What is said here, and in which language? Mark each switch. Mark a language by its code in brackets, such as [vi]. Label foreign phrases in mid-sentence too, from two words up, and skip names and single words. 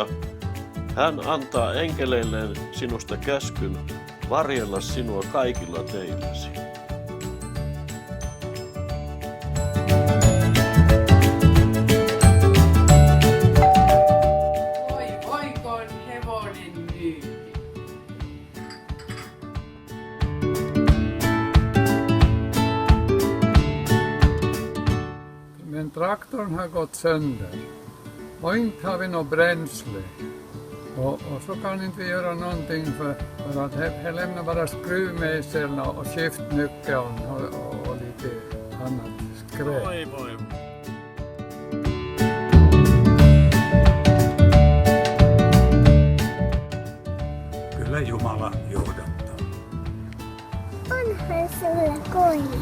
[fi] Hän antaa enkeleilleen sinusta käskyn varjella sinua kaikilla teilläsi. Voikoon hevonen myy. [sv] Men traktorn har gått sönder och inte har vi något bränsle. Och så kan inte vi göra någonting för att här lämnar bara skruvmejseln och skiftnyckeln och lite annat skräp. [fi] Voi. Kyllä Jumala johdattaa. Onhan sulla koira.